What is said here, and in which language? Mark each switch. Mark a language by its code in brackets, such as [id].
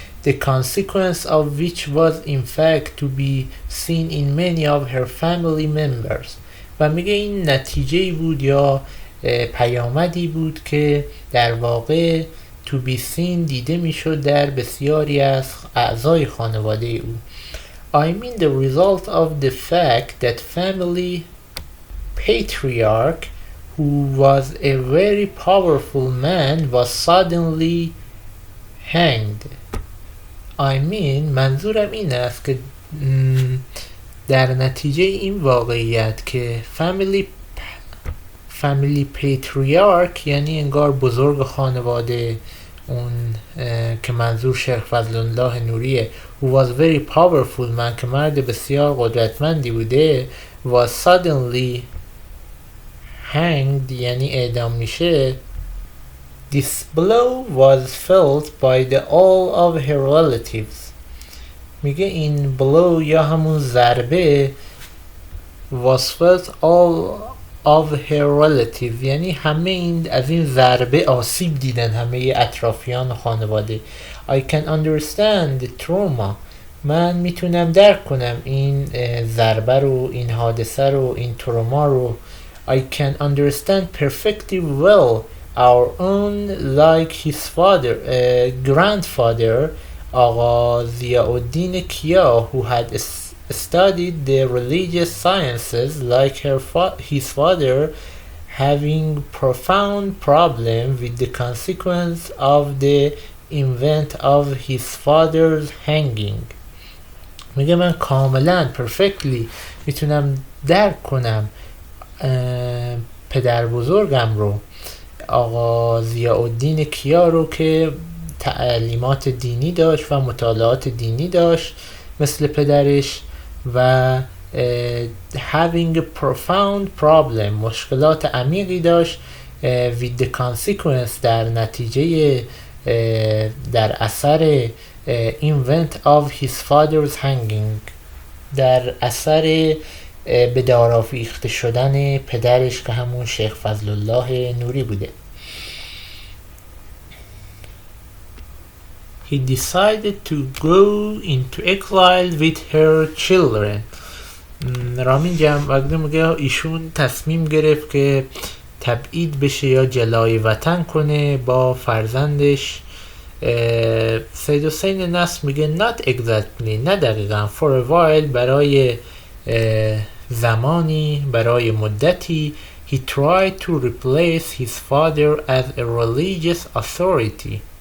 [en] The consequence of which was in fact to be seen in many of her family members. [fa] و میگه این نتیجه بود یا پیامدی بود که در واقع [en] to be seen [fa] دیده میشد در بسیاری از اعضای خانواده او. [en] I mean the result of the fact that family patriarch who was a very powerful man was suddenly hanged. [fa] منظورم این است که در نتیجه این واقعیت که [en] family patriarch [fa] یعنی انگار بزرگ خانواده، اون که منظور شیخ فضل الله نوریه، [en] who was very powerful man [fa] که مرد بسیار قدرتمندی بوده، [en] was suddenly hanged [fa] یعنی اعدام میشه. [en] This blow was felt by all of her relatives. [fa] میگه این blow یا همون ضربه [en] was felt all of her relatives [fa] یعنی همه از این ضربه آسیب دیدن، همه اطرافیان و خانواده. [en] I can understand the trauma. [fa] من میتونم درک کنم این ضربه رو، این حادثه رو، این تروما رو. [en] I can understand perfectly well our own like his father, grandfather, آقا ضیاءالدین کیا, who had studied the religious sciences like his father, having profound problem with the consequence of the event of his father's hanging. [fa] میگه من کاملا perfectly میتونم درک کنم پدر بزرگم رو، آقا ضیاءالدین کیا رو، که تعلیمات دینی داشت و مطالعات دینی داشت مثل پدرش و [en] having a profound problem [fa] مشکلات عمیقی داشت [en] with the consequence [fa] در نتیجه در اثر [en] event of his father's hanging [fa] در اثر به دار آویخته شدن پدرش که همون شیخ فضل الله نوری بوده. [en] He decided to go into exile with her children. [fa] رامین جمع‌بگی میگه ایشون تصمیم گرفت که تبعید بشه یا جلای وطن کنه با فرزندش. سید حسین نصر میگه [en] not exactly [fa] نه دقیقا [en] for a while [fa] برای زمانی، برای مدتی [en] he tried to replace his father as a religious authority.